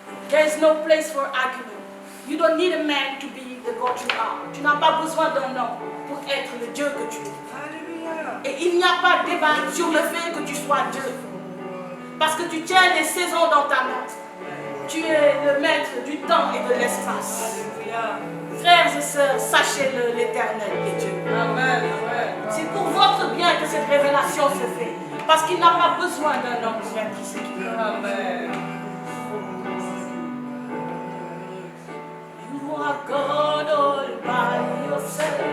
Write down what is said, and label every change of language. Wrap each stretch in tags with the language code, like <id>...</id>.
<en>There is no place for argument. You don't need a man to be the God you are.</en> <fr>Tu n'as pas besoin d'un homme pour être le Dieu que tu es. Alléluia. Et il n'y a pas de débat sur le fait que tu sois Dieu. Parce que tu tiens les saisons dans ta main. Tu es le maître du temps et de l'espace. Alléluia. Frères et sœurs, sachez-le, l'Éternel est Dieu. Amen. Amen. C'est pour votre bien que cette révélation se fait. Parce qu'il n'a pas besoin d'un homme pour être ce qu'il est. Amen.</fr> <en>You are God all by yourself.</en>